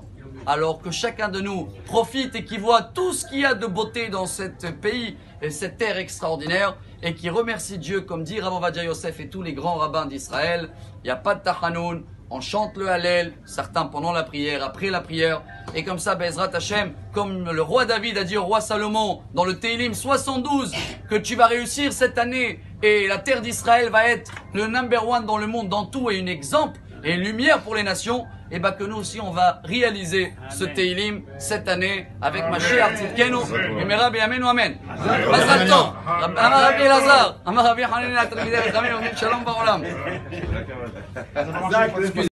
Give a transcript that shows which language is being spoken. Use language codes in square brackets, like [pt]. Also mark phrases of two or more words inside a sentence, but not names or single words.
[fr] Alors que chacun de nous profite et qui voit tout ce qu'il y a de beauté dans ce pays et cette terre extraordinaire et qui remercie Dieu, comme dit Rav Ovadia Yosef et tous les grands rabbins d'Israël. Il n'y a pas de tachanoun, on chante le Hallel, certains pendant la prière, après la prière. Et comme ça, [he] בעזרת השם, [fr] comme le roi David a dit au roi Salomon dans le Teilim 72, que tu vas réussir cette année et la terre d'Israël va être le [en] number one [fr] dans le monde, dans tout et un exemple et une lumière pour les nations. Et bien que nous aussi on va réaliser ce Teilim cette année avec [he] משיח צדקנו, במהרה בימינו אמן. מזל טוב, אמר רבי אלעזר, אמר רבי חנינא, תלמידי חכמים, שלום בעולם.